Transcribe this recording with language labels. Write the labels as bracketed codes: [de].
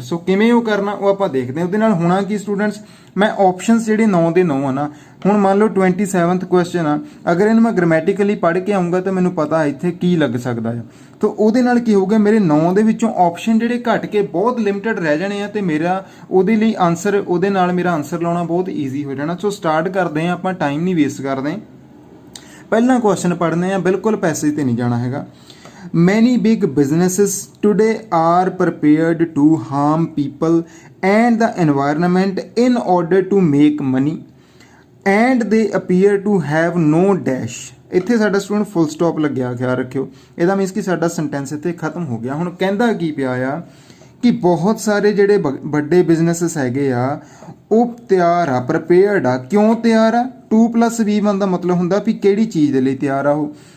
[pa] ਸੋ ਕਿਵੇਂ ਉਹ ਕਰਨਾ ਉਹ ਆਪਾਂ ਦੇਖਦੇ ਹਾਂ। ਉਹਦੇ ਨਾਲ ਹੋਣਾ ਕੀ ਸਟੂਡੈਂਟਸ, ਮੈਂ ਆਪਸ਼ਨਸ ਜਿਹੜੇ 9 ਦੇ 9 ਆ ਨਾ, ਹੁਣ ਮੰਨ ਲਓ 27th ਕੁਐਸਚਨ ਆ, ਅਗਰ ਇਹਨੂੰ ਮੈਂ ਗ੍ਰਾਮੈਟੀਕਲੀ ਪੜ੍ਹ ਕੇ ਆਉਂਗਾ ਤਾਂ ਮੈਨੂੰ ਪਤਾ ਇੱਥੇ ਕੀ ਲੱਗ ਸਕਦਾ ਹੈ। ਤਾਂ ਉਹਦੇ ਨਾਲ ਕੀ ਹੋਊਗਾ, ਮੇਰੇ 9 ਦੇ ਵਿੱਚੋਂ ਆਪਸ਼ਨ ਜਿਹੜੇ ਘਟ ਕੇ ਬਹੁਤ ਲਿਮਟਿਡ ਰਹਿ ਜਾਣੇ ਆ, ਤੇ ਮੇਰਾ ਉਹਦੇ ਲਈ ਆਨਸਰ, ਉਹਦੇ ਨਾਲ ਮੇਰਾ ਆਨਸਰ ਲਾਉਣਾ ਬਹੁਤ ਈਜ਼ੀ ਹੋ ਜਾਣਾ। ਸੋ ਸਟਾਰਟ ਕਰਦੇ ਹਾਂ ਆਪਾਂ, ਟਾਈਮ ਨਹੀਂ ਵੇਸਟ ਕਰਦੇ। ਪਹਿਲਾ ਕੁਐਸਚਨ ਪੜ੍ਹਨੇ ਆ, ਬਿਲਕੁਲ ਪੈਸੇਜ ਤੇ ਨਹੀਂ ਜਾਣਾ ਹੈਗਾ। [en] Many big businesses today are prepared to harm people and the environment in order to make money and they appear to have no dash। [pa] ਇੱਥੇ ਸਾਡਾ ਸਟੂਡੈਂਟ ਫੁੱਲ ਸਟਾਪ ਲੱਗਿਆ, ਖਿਆਲ ਰੱਖਿਓ। ਇਹਦਾ ਮੀਨਸ ਕਿ ਸਾਡਾ ਸੈਂਟੈਂਸ ਇੱਥੇ ਖਤਮ ਹੋ ਗਿਆ। ਹੁਣ ਕਹਿੰਦਾ ਕੀ ਪਿਆ ਆ ਕਿ ਬਹੁਤ ਸਾਰੇ ਜਿਹੜੇ ਵੱਡੇ ਬਿਜ਼ਨੈਸਸ ਹੈਗੇ ਆ ਉਹ ਤਿਆਰ ਆ, ਪ੍ਰਪੇਅਰਡ ਆ। ਕਿਉਂ ਤਿਆਰ ਆ? 2+V1 ਦਾ ਮਤਲਬ ਹੁੰਦਾ ਵੀ ਕਿਹੜੀ ਚੀਜ਼ ਦੇ ਲਈ ਤਿਆਰ ਆ ਉਹ।